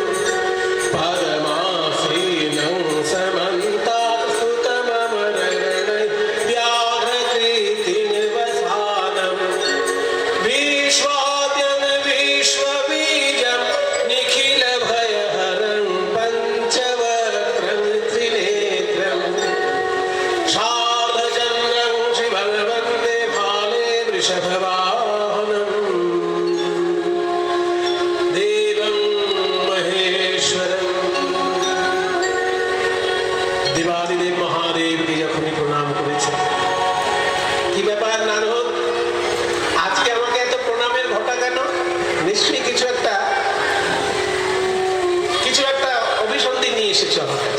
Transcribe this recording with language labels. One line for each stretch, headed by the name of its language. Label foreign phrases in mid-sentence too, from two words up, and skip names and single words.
Sanskrit: पद्मासीनं समन्तास्तुतममरणै व्याघ्रकृतिनिवसानं विश्वाद्यं विश्वबीजं निखिलभयहरं पञ्चवक्त्रं त्रिनेत्रं शार्दचन्द्रं शिवं वन्दे भाले वृषभवाहनम् देवं महेश्वरम्।
Bangla: দেবাদিদেব মহাদেবকে যখনই প্রণাম করেছে, কি ব্যাপার নারদ, আজকে আমাকে এত প্রণামের ঘটা কেন? নিশ্চয়ই কিছু একটা অভিসন্ধি নিয়ে এসেছো আমার কাছে।